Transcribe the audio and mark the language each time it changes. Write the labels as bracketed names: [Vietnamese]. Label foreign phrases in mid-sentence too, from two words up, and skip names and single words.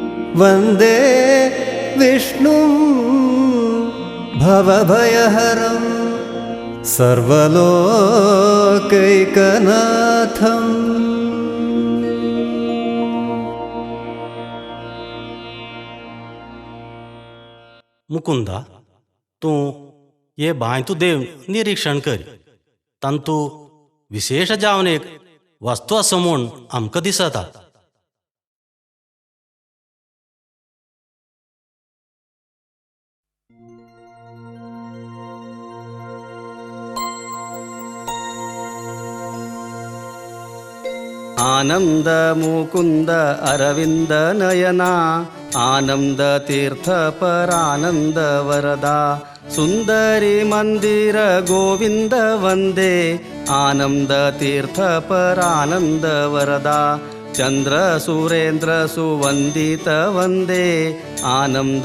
[Sanskrit] वन्दे विष्णुं भवभयहरं सर्वलोकैकनाथम्। [Konkani] मुकुंदा, तू ये बाय तू देव निरीक्षण कर, तंतू विशेष जावन एक वस्तू असं म्हूण आमकां दिसता. [Sanskrit] आनंद मुकुंद अरविंद नयना, आनंद तीर्थ परानंद वरदा, सुंदरी मंदिर गोविंद वंदे, आनंद तीर्थ परानंद वरदा, चंद्र सुरेंद्र सुवंदित वंदे, आनंद